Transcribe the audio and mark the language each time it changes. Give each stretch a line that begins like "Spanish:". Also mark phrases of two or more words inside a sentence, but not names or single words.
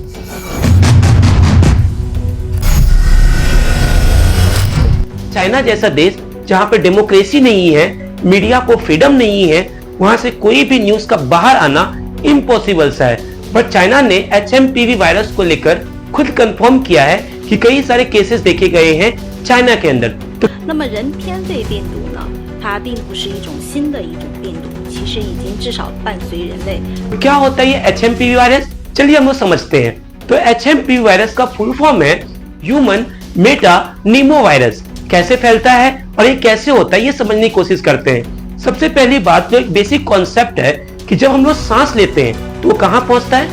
Hindi: चाइना जैसा देश जहां पर डेमोक्रेसी नहीं है, मीडिया को फ्रीडम नहीं है, वहां से कोई भी न्यूज का बाहर आना इम्पॉसिबल सा है। बट चाइना ने HMPV वायरस को लेकर खुद कंफर्म किया है कि कई सारे केसेस देखे गए हैं चाइना के अंदर।
Chinese: 那么人偏类病毒呢？它并不是一种新的一种病毒，其实已经至少伴随人类。
Hindi: क्या होता है ये HMPV वायरस? चलिए हम लोग समझते हैं। तो HMPV वायरस का फुल फॉर्म है
English: human meta pneumo virus.
Hindi: कैसे फैलता है और ये कैसे होता है ये समझने की कोशिश करते हैं। सबसे पहली बात जो एक
English: basic concept
Hindi: है कि जब हम लोग सांस लेते हैं तो वो कहाँ पहुंचता है?